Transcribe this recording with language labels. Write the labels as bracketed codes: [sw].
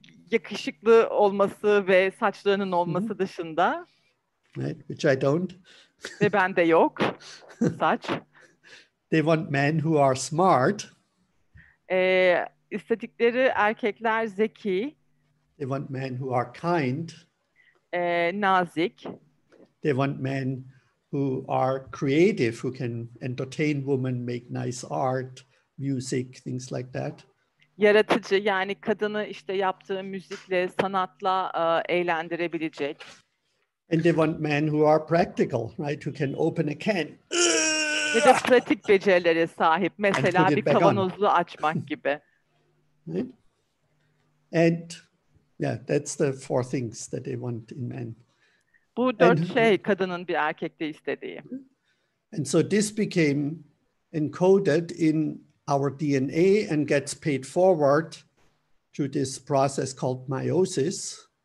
[tr] yakışıklı olması ve saçlarının olması dışında, [en] right, which I don't, [tr] ve bende yok saç, [en] they want men who are smart, [tr] istedikleri erkekler zeki, [en] they want men who are kind, [tr] nazik, [en] they want men who are creative, who can entertain women, make nice art, music, things like that. [tr] yaratıcı, yani kadını işte yaptığı müzikle, sanatla eğlendirebilecek. [en] And they want men who are practical, right? Who can open a can. [tr] Ve de pratik becerilere sahip. Mesela [en] put [tr] bir [en] it back on. [tr] kavanozu açmak gibi. [en] Right? And yeah, that's the four things that they want in men. [tr] Bu 4 şey kadının bir erkekte istediği. [en] And so this became encoded in our DNA and gets paid forward through this process called meiosis.